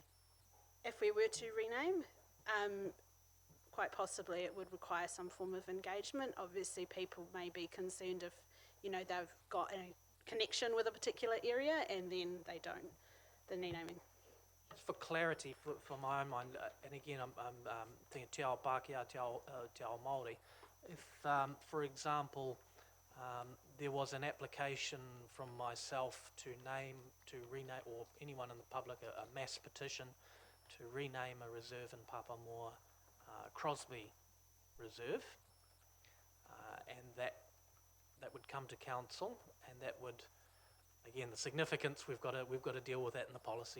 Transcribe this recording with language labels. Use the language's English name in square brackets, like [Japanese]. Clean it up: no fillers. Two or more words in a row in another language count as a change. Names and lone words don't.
[English] If we were to rename, quite possibly it would require some form of engagement. Obviously people may be concerned if, they've got a connection with a particular area and then they don't, the renaming. Just for clarity, for my own mind, and again, I'm thinking [Māori] te ao Pākehā, te ao Māori. [English] If, for example, there was an application from myself to rename, or anyone in the public, a mass petition to rename a reserve in Papamoa, Crosby Reserve, and that would come to council, and that would, again, the significance, we've got to deal with that in the policy.